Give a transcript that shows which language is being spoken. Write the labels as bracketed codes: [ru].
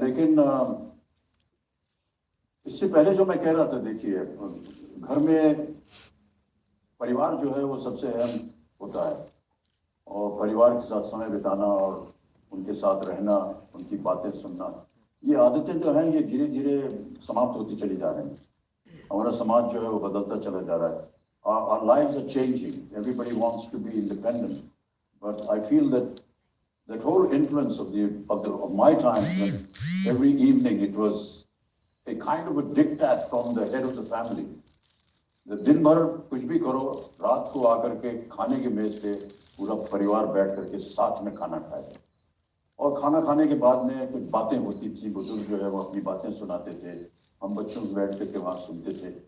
[hi] लेकिन इससे पहले जो मैं कह रहा था, देखिए घर में परिवार जो है वो सबसे अहम होता है, और परिवार के साथ समय बिताना और उनके साथ रहना, उनकी बातें सुनना, ये आदतें जो हैं ये धीरे धीरे समाप्त होती चली जा रही हैं। हमारा समाज जो है वो बदलता चला जा रहा है। [en] Our lives are changing. Everybody wants to be independent, but I feel that whole influence of my time, when every evening it was a kind of a diktat from the head of the family. [hi] दिन भर कुछ भी करो, रात को आकर के खाने के मेज पे पूरा परिवार बैठ करके साथ में खाना खाए, और खाना खाने के बाद में कुछ बातें होती थी, बुजुर्ग जो है वो अपनी बातें सुनाते थे, हम बच्चों को बैठ करके वहाँ सुनते थे।